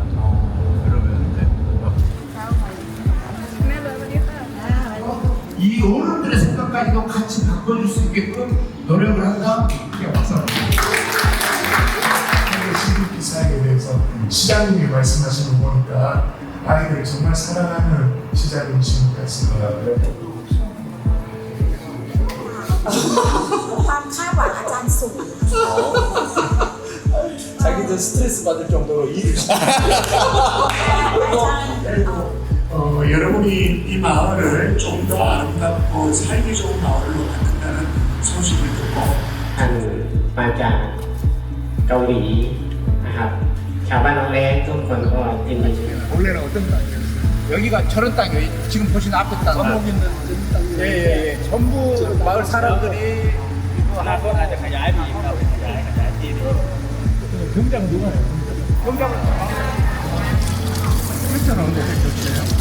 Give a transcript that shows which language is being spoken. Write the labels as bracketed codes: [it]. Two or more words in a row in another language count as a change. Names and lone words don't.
[ko] 그러면 이 어른들의 생각까지도 같이 바꿔줄 수 있게끔 노력을 한다. 이게 박사님. 시국 사역에 대해서 시장님이 말씀하시는 거 보니까 아이들 정말 사랑하는 시장님이신 것 같습니다. [th] ความคาดหวังอาจารย์สูง [ko] 자기들 스트레스 받을 정도로 일을 여러분이 이 마을을 좀 더 아름답고 살기 좋은 마을로 만든다는 소식을 듣고 [th] ท่านมาจากเกาหลีนะครับชาวบ้านน้องเล็กทุกคนก็ยินดี [ko] 원래는 어떤 땅이었어요? 여기가 저런 땅이에요. 지금 보시는 앞에 땅. 전복 있는 땅. 예. 전부 마을 사람들이 이거 하고 아주 ขยาย 병장 누가 해요? 병장. 필터는 언제 됐어요?